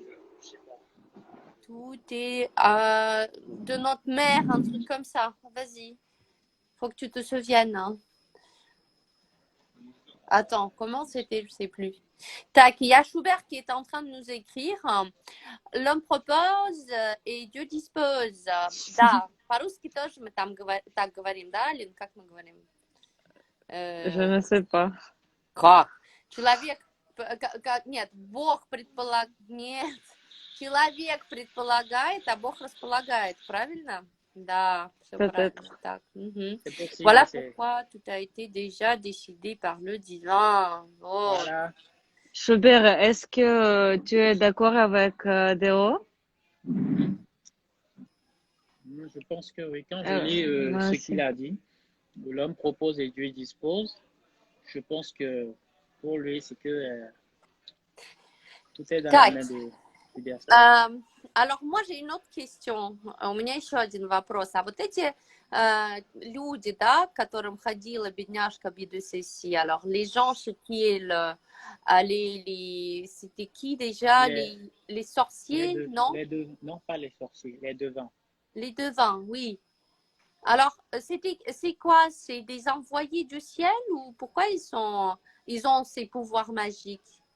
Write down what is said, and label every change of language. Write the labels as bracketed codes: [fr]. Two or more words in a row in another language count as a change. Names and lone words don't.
[fr] Tout est de notre mère, un truc comme ça. Vas-y. Faut que tu te souviennes. Hein. Attends, comment c'était? Je sais plus. Tac, il y a Schubert qui est en train de nous écrire. L'homme propose и Dieu dispose. [ru] Да, по-русски тоже мы там так говорим, да, Лин? Как мы говорим? [fr] Je ne sais pas. [ru] Как? Человек... Нет, Бог предполагает... Нет. Человек предполагает, а Бог располагает. Правильно? Да, все [fr] Peut-être. [ru] правильно так. Мгм. [fr] C'est possible, Voilà c'est... pourquoi tout a été déjà décidé par le divin. Oh. Voilà. Schubert, est-ce que tu es d'accord avec Deo? Je pense que oui. Quand je lis Moi ce aussi. qu'il a dit, l'homme propose et Dieu dispose, je pense que pour lui, c'est que tout est dans la main Кать, du destin. alors moi j'ai une autre question. [ru] У меня еще один вопрос. А вот эти люди, да, к которым ходила бедняжка Бидусиси, [fr] alors les gens chez qui elle allait, c'était qui déjà? Les, Les sorciers, non? les deux, non pas les sorciers, les devants. Les devins, oui. Alors, c'est quoi? C'est des envoyés du ciel ou pourquoi ils ont ces pouvoirs magiques?